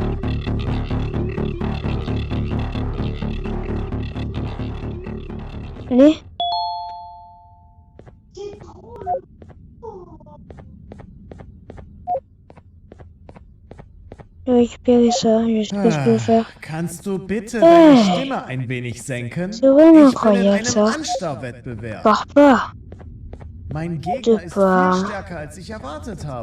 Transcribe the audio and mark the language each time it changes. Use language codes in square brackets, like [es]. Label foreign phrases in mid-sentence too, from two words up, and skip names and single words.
[fr] Allez. Je vais récupérer ça, je sais pas ce que je vais faire. [de] Kannst du bitte Hey. deine Stimme ein wenig senken? [fr] C'est vraiment [de] Ich bin in [fr] incroyable [de] einem [fr] ça. [de] Anstarrwettbewerb. [fr] Pars pas. [de] Mein Gegner ist [fr] Super. [de] viel stärker, als ich erwartet habe.